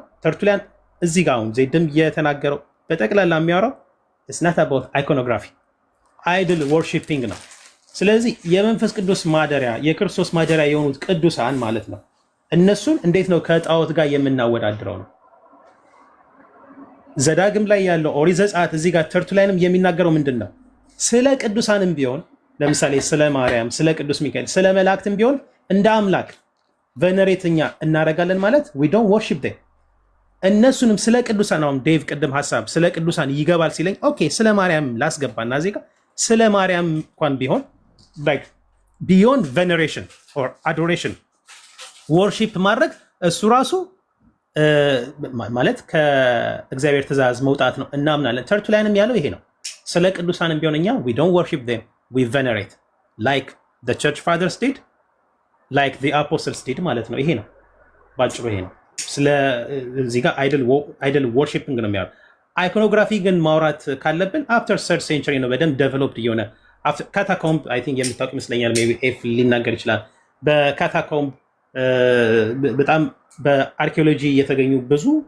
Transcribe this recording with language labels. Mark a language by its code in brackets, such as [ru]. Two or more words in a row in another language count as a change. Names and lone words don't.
[am] ተርቱሊያን እዚህ ጋር አሁን ዘይድም የተናገረው በጠቅላላ የሚያወራው ስናት [en] about iconography idol worshiping [am] ነው። ስለዚህ የመንፈስ ቅዱስ ማደሪያ የክርስቶስ ማደሪያ የሆኑት ቅዱሳን ማለት ነው። እነሱን እንዴት ነው ከጣዖት ጋር የምናወዳድረው ነው? ዘዳግም ላይ ያለው ኦሪት ዘጸአት እዚህ ጋር ተርቱሊያንም የሚናገረው ምንድን ነው? ስለ ቅዱሳንም ቢሆን ለምሳሌ ስለ ማርያም፣ ስለ ቅዱስ ሚካኤል፣ ስለ መላእክትም ቢሆን እንደ አምላክ ቨነሬትኛ እናደርጋለን ማለት [en] we don't worship them። [am] እነሱንም ስለ ቅዱሳን አሁን ዴቭ ቅድም ሀሳብ ስለ ቅዱሳን ይገባል ሲለኝ ኦኬ ስለ ማርያም ላስገባና እዚህ ጋር ስለ ማርያም እንኳን ቢሆን [en] like beyond veneration or adoration worship [am] ማድረግ እሱ ራሱ ማለት ከእግዚአብሔር ትእዛዝ መውጣት ነው እናምናለን። ተርቱሊያንም ያለው ይሄ ነው። ስለ ቅዱሳንም ቢሆን እኛ [en] we don't worship them, we venerate like the church fathers did, like the apostles did [am] ማለት ነው። ይሄ ነው ባጭሩ፣ ይሄ ነው። ስለ እዚህ ጋር አይደል worshiping ነው የሚያወራው። አይኮኖግራፊ ግን ማውራት ካለብን [en] after third century [am] ነው በደንብ ዴቨሎፕድ የሆነ ካታኮምብ [en] I think [am] የምታውቅ ይመስለኛል። [en] maybe [am] ኤፍ ሊናገር ይችላል። በካታኮምብ በጣም በአርኪኦሎጂ የተገኙ ብዙ